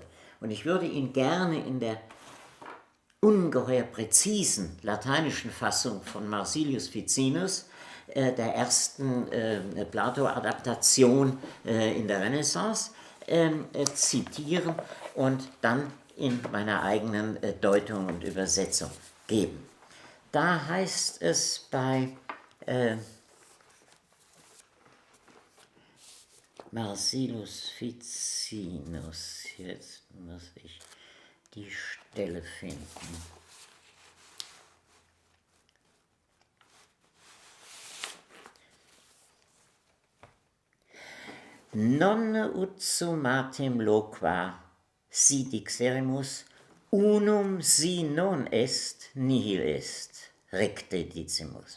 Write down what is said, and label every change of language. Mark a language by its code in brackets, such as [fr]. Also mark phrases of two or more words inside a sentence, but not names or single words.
[de] Und ich würde ihn gerne in der ungeheuer präzisen lateinischen Fassung von Marsilius Ficinus, der ersten Plato-Adaptation in der Renaissance, zitieren und dann in meiner eigenen Deutung und Übersetzung geben. Da heißt es bei Marsilius Ficinus, jetzt muss ich die Stelle finden. [la] Nonne ut summatem loqua, si dixerimus, unum si non est, nihil est, recte dicimus.